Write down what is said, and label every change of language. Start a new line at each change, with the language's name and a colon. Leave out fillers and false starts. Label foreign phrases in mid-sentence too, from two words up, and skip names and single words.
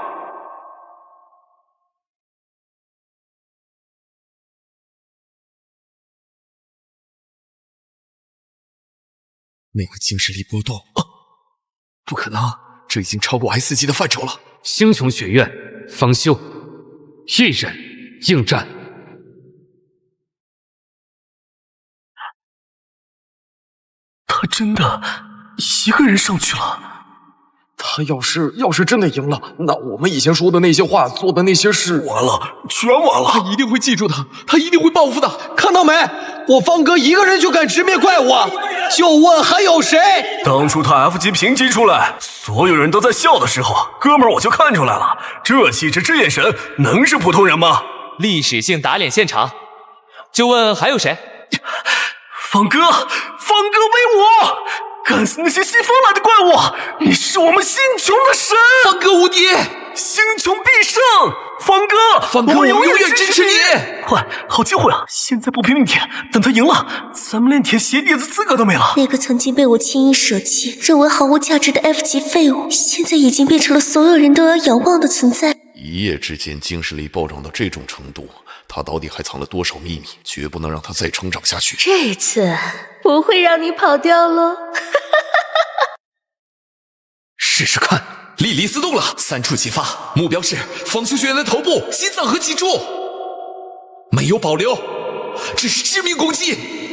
Chinese: 那個精神力波動，不可能，這已經超過 S 級的範疇了。星穹學院，方修，一人應戰。他真的一個人上去了。他要是真的贏了，那我們以前說的那些話，做的那些事，完了，全完了。他一定會記住的，他一定會報復的。看到沒？我方哥一個人就敢直面怪物，就問還有誰？當初他 F 級評級出來，所有人都在笑的時候，哥們兒我就看出來了，這氣質這眼神，能是普通人嗎？歷史性打臉現場，就問還有誰？方哥威武！幹死那些西方來的怪物！你是我們星穹的神，方哥無敵，星穹必勝！ 方哥，方哥，我们永远支持你！快，好机会啊！现在不拼命铁，等他赢了，咱们连铁鞋底的资格都没了。那个曾经被我轻易舍弃、认为毫无价值的 F 级廢物，現在已經變成了所有人都要仰望的存在。一夜之間精神力暴漲到這種程度，他到底還藏了多少秘密？絕不能讓他再成長下去。這次不會讓你跑掉嘍。試試看，莉莉絲動了，3處啟發，目標是方修學員的頭部、心臟和脊柱，沒有保留，這是致命攻擊。